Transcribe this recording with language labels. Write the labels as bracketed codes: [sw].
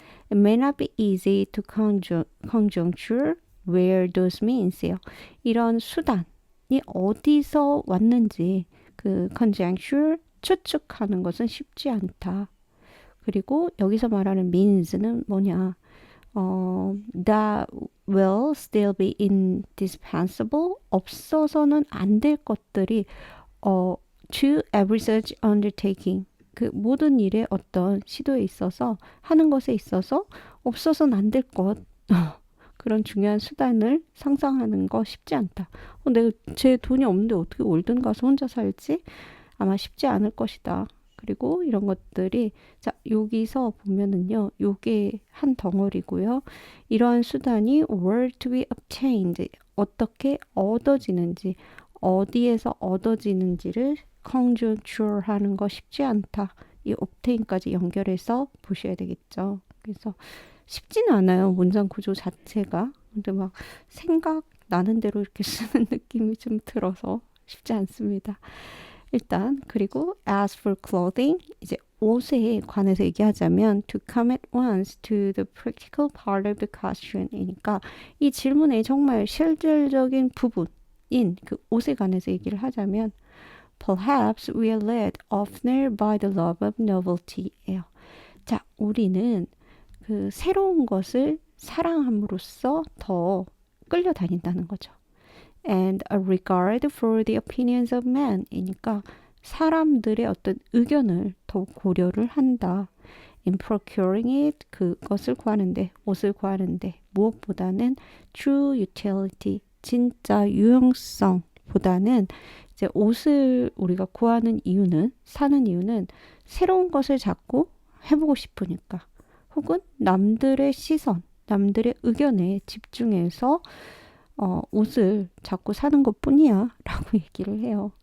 [en] It may not be easy to conjecture where those means요. [ko] 이런 수단이 어디서 왔는지 그 conjecture 추측하는 것은 쉽지 않다. 그리고 여기서 말하는 means는 뭐냐? [en] that will still be indispensable. [ko] 없어서는 안 될 것들이 [en] to every such undertaking. [ko] 그 모든 일의 어떤 시도에 있어서 하는 것에 있어서 없어서는 안 될 것. 그런 중요한 수단을 상상하는 거 쉽지 않다. 내가 제 돈이 없는데 어떻게 월든 가서 혼자 살지? 아마 쉽지 않을 것이다. 그리고 이런 것들이 자 여기서 보면은요. 요게 한 덩어리고요. 이러한 수단이 [en] were to be obtained [ko] 어떻게 얻어지는지 어디에서 얻어지는지를 conjecture 하는 거 쉽지 않다. 이 obtain까지 연결해서 보셔야 되겠죠. 그래서 쉽지는 않아요. 문장 구조 자체가. 근데 막 생각나는 대로 이렇게 쓰는 느낌이 좀 들어서 쉽지 않습니다. 일단 그리고 [en] as for clothing [ko] 이제 옷에 관해서 얘기하자면 [en] to come at once to the practical part of the question [ko] 이니까 이 질문의 정말 실질적인 부분인 그 옷에 관해서 얘기를 하자면 [en] perhaps we are led oftener by the love of novelty예요. [ko] 자, 우리는 그 새로운 것을 사랑함으로써 더 끌려다닌다는 거죠. [en] And a regard for the opinions of men [ko] 이니까 사람들의 어떤 의견을 더 고려를 한다. [en] In procuring it [ko] 그것을 구하는데 옷을 구하는데 무엇보다는 [en] true utility [ko] 진짜 유용성보다는 이제 옷을 우리가 구하는 이유는 사는 이유는 새로운 것을 자꾸 해보고 싶으니까 혹은 남들의 시선 남들의 의견에 집중해서 옷을 자꾸 사는 것 뿐이야 라고 얘기를 해요.